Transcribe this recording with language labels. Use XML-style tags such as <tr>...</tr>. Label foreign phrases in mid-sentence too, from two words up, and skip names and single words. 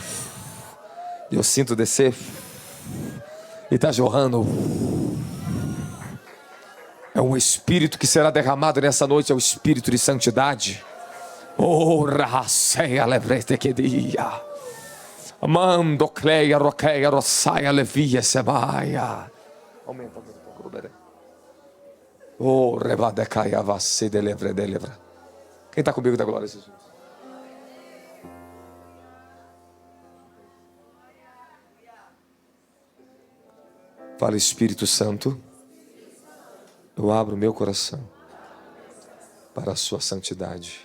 <pt>Eu sinto descer. E está jorrando. É um espírito que será derramado nessa noite, é o espírito de santidade. Oh, raceia levrete que dia. Mando cleia, roqueia, roçaia, levia, semaia. Aumenta, aumenta. Oh, rebadecaia, vasse, delevra, delevra. Quem está comigo da glória a Jesus? Fala, Espírito Santo, eu abro meu coração para a sua santidade.</pt>